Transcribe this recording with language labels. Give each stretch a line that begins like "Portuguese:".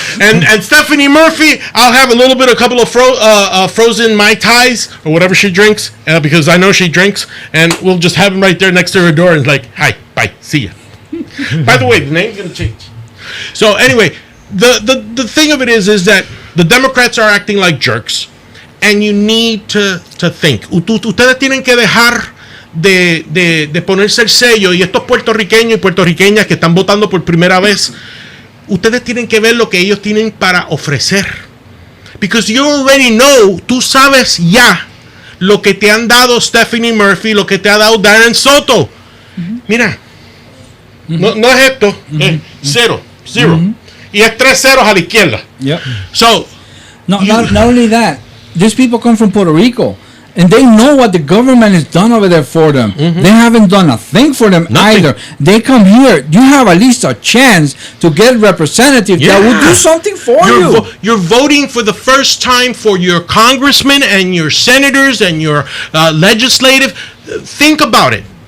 English: And Stephanie Murphy, I'll have a couple of frozen Mai Tais or whatever she drinks because I know she drinks, and we'll just have them right there next to her door and like, hi, bye, see ya. By the way, the name's gonna change. So anyway, the thing of it is that the Democrats are acting like jerks, and you need to think.
Spanish: Ustedes tienen que dejar de ponerse el sello, y estos puertorriqueños y puertorriqueñas que están votando por primera vez, ustedes tienen que ver lo que ellos tienen para ofrecer.
English: Because you already know,
Spanish: tú sabes ya lo que te han dado Stephanie Murphy, lo que te ha dado Darren Soto. Mira, no es esto, es 0. Y es 3 ceros a la izquierda.
English: Yep. So, not only that, these people come from Puerto Rico. And they know what the government has done over there for them. They haven't done a thing for them either. They come here. You have at least a chance to get representatives that will do something for you. You're voting for the first time for your congressmen and your senators and your legislative. Think about it.